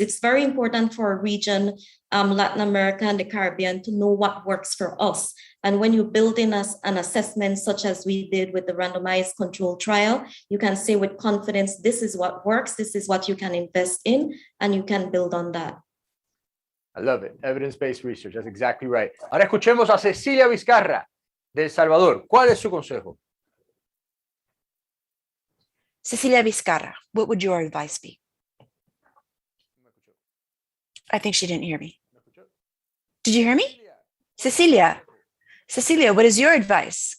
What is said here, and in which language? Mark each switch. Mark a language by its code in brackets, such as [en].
[en] It's very important for a region, Latin America and the Caribbean, to know what works for us. And when you build in an assessment such as we did with the randomized control trial, you can say with confidence, this is what works, this is what you can invest in, and you can build on that. I love it. Evidence-based research. That's exactly right. [es] Ahora escuchemos a Cecilia Vizcarra de El Salvador. ¿Cuál es su consejo? [en] Cecilia Vizcarra, what would your advice be? I think she didn't hear me. Did you hear me? Cecilia, what is your advice?